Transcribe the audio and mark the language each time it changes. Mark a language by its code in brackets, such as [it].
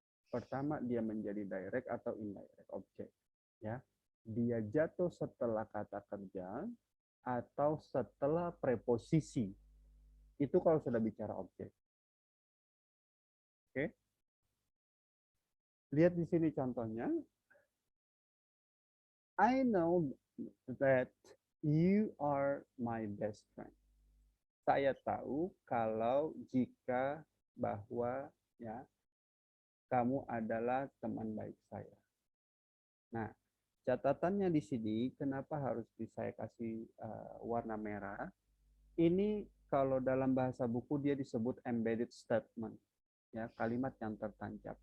[id] Pertama, dia menjadi direct atau indirect objek, ya. Dia jatuh setelah kata kerja atau setelah preposisi. Itu kalau sudah bicara objek. Oke. Lihat di sini contohnya. [en] I know that you are my best friend. [id] saya tahu kalau jika bahwa ya kamu adalah teman baik saya. Nah, catatannya di sini kenapa harus saya kasih warna merah? Ini kalau dalam bahasa buku dia disebut embedded statement, ya kalimat yang tertancap.